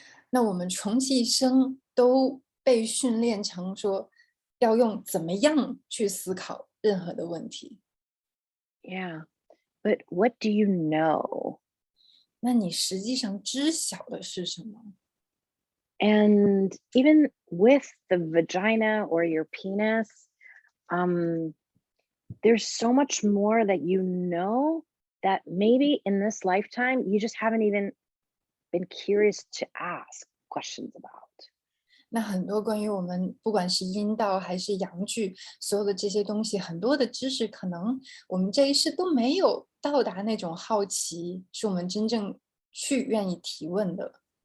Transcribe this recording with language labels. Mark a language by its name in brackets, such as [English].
[Chinese] 那我们穷其一生都被训练成说要用怎么样去思考任何的问题。 [English] Yeah. But what do you know? [Chinese] 那你实际上知晓的是什么？ [English] And even with the vagina or your penis, um, there's so much more that you know that maybe in this lifetime you just haven't even been curious to ask questions about. [Chinese] 那很多关于我们不管是阴道还是阳具，所有的这些东西，很多的知识，可能我们这一世都没有到达那种好奇，是我们真正去愿意提问的。